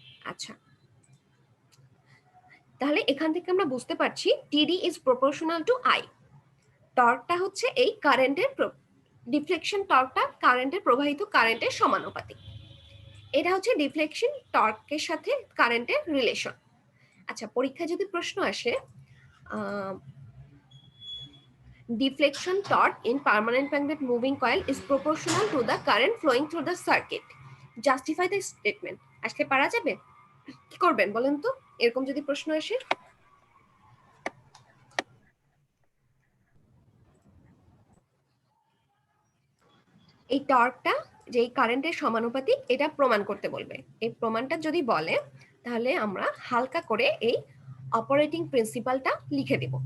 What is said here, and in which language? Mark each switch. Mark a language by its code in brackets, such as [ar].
[bn] আচ্ছা, তাহলে এখান থেকে আমরা বুঝতে পারছি টিডি [en] Is proportional to I. [bn] টর্কটা হচ্ছে এই কারেন্টের, ডিফ্লেকশন টর্কটা কারেন্টের, প্রবাহিত কারেন্টের সমানুপাতিক। এটা হচ্ছে ডিফ্লেকশন টর্কের সাথে কারেন্টের রিলেশন। আচ্ছা, পরীক্ষায় যদি প্রশ্ন আসে [en] deflection torque in permanent magnet moving coil is proportional to the current flowing through the circuit, justify the statement, [bn] আসলে পারা যাবে? কি করবেন বলেন তো এরকম যদি প্রশ্ন আসে? এই টর্কটা যে এই কারেন্টের সমানুপাতিক এটা প্রমাণ করতে বলবে। এই প্রমাণটা যদি বলে তাহলে আমরা হালকা করে এই অপারেটিং প্রিন্সিপালটা লিখে দিব।